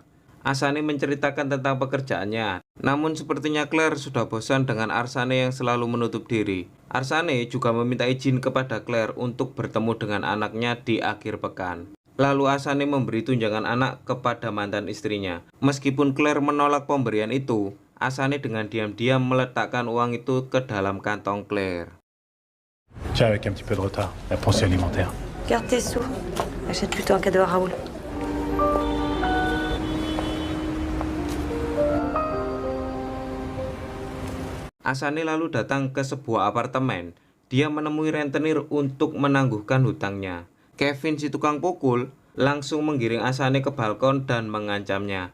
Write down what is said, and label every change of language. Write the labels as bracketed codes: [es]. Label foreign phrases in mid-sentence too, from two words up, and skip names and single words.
[id] Asane menceritakan tentang pekerjaannya. Namun sepertinya Claire sudah bosan dengan Arsane yang selalu menutup diri. Arsane juga meminta izin kepada Claire untuk bertemu dengan anaknya di akhir pekan. Lalu Asane memberi tunjangan anak kepada mantan istrinya. Meskipun Claire menolak pemberian itu, Asane dengan diam-diam meletakkan uang itu ke dalam kantong Claire. [fr] Tiens, avec un petit peu de retard, la pension alimentaire. Garde tes sous. Achète plutôt un cadeau à Raoul. [id] Asane lalu datang ke sebuah apartemen. Dia menemui rentenir untuk menangguhkan hutangnya. Kevin si tukang pukul langsung menggiring Asane ke balkon dan mengancamnya.